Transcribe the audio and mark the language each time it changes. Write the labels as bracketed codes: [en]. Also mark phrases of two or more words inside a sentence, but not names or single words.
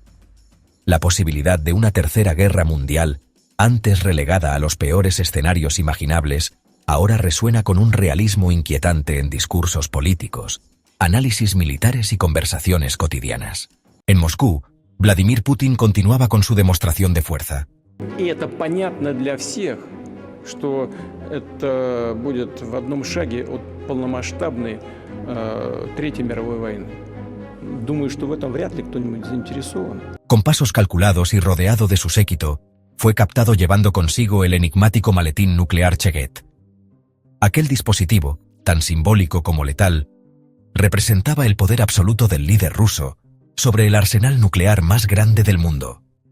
[es] La posibilidad de una tercera guerra mundial, antes relegada a los peores escenarios imaginables, ahora resuena con un realismo inquietante en discursos políticos, análisis militares y conversaciones cotidianas. En Moscú, Vladimir Putin continuaba con su demostración de fuerza. [ru] Y это понятно для всех, что это будет в одном шаге от полномасштабной Третьей мировой войны. Думаю, что в этом вряд ли кто-нибудь заинтересован. [es] Con pasos calculados y rodeado de su séquito, fue captado llevando consigo el enigmático maletín nuclear Cheget. Aquel dispositivo, tan simbólico como letal, representaba el poder absoluto del líder ruso sobre el arsenal nuclear más grande del mundo.